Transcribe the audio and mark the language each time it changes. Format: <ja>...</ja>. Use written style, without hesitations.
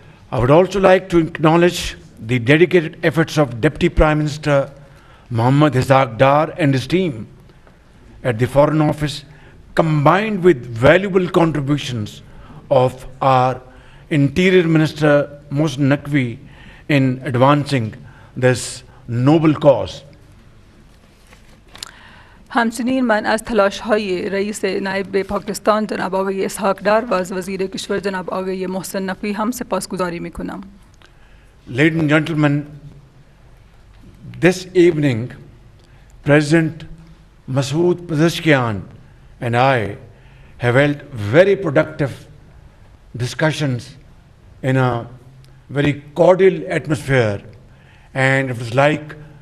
<en>I would also like to acknowledge the dedicated efforts of Deputy Prime Minister Mohammad Ishaq Dar and his team at the Foreign Office, combined with valuable contributions of our Interior Minister Mohsen Naqvi in advancing this noble cause.</en> <fa>همچنین من از تلاش های رئیس نایب پاکستان جناب آقای اسحاق دار و از وزیر کشور جناب آقای محسن نقوی هم سپاسگزاری می کنم.</fa> <en>Ladies and gentlemen, this evening, President Masood Pezeshkian and I have held very productive discussions in a very cordial atmosphere, and it was like,</en>